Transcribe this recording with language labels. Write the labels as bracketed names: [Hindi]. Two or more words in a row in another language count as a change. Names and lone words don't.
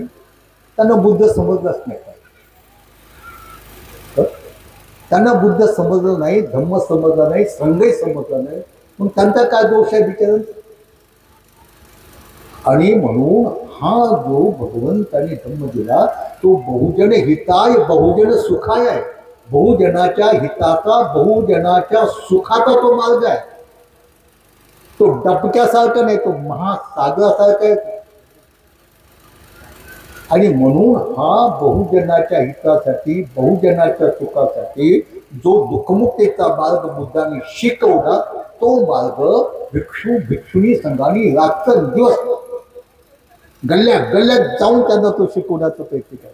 [Marathi] त्यांना बुद्ध समजलाच नाही, त्यांना बुद्ध समजलं नाही, धम्म समजला नाही, संघही समजला नाही, मग त्यांचा काय दोष आहे बिचारांचा? आणि म्हणून हा जो भगवंताने धम्म दिला तो [Pali] बहुजन हिताय बहुजन सुखाय [Marathi] आहे. बहुजनाच्या हिताचा, बहुजनाच्या सुखाचा तो मार्ग आहे. तो डबक्यासारखा नाही, तो महासागरासारखा आहे. आणि म्हणून हा बहुजनाच्या हितासाठी, बहुजनाच्या सुखासाठी जो दुःखमुक्तीचा मार्ग बुद्धाने शिकवला, तो मार्ग भिक्षू भिक्षुणी संघाने रात्रंदिवस गल्ल्या गल्ल्यात जाऊन त्यांना तो शिकवण्याचा प्रयत्न केला.